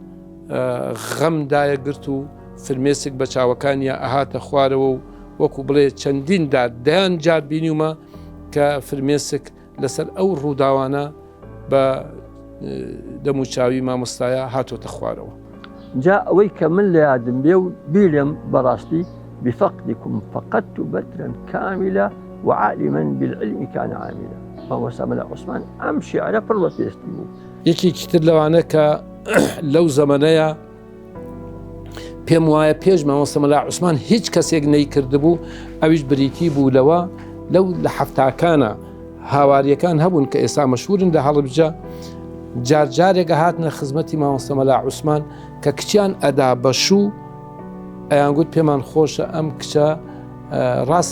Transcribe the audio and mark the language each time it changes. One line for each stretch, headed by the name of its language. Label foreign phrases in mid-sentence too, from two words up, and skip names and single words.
Central Kurdish: غەمدایە گرت و فرمێسک بە چاوەکانیە ئەهاتە خوارەوە و وەکو بڵێ چەندین دایان جار بینیومە کە فرمێسک لەسەر ئەو ڕووداوانە بە دەموچاوی مامۆستایە هاتۆتە خوارەوە جا ئەوەی کە من لە یادم بێ و بیلم بەڕاستی
Arabic: بفقدكم فقدت بترا كاملة وعالما بالعلم كان عاملا
Central Kurdish: مامۆستا مەلا عوسمان ئەم شیعرە پڕ بە پێستی بوو یەکێکی تر لەوانە کە لەو زەمانەیە پێم وایە پێش مامۆستا مەلا عوسمان هیچ کەسێک نەیکردبوو ئەویش بریتی بوو لەوە لەو لە حەفتاکانە هاواریەکان هەبوون کە ئێستا مەشهورن لە هەڵەبجە جارجارێکە هاتنە خزمەتی مامۆستا مەلا عوسمان کە کچیان ئەدا بەشوو ئەیان گوت پێمان خۆشە ئەم کچە ڕاستە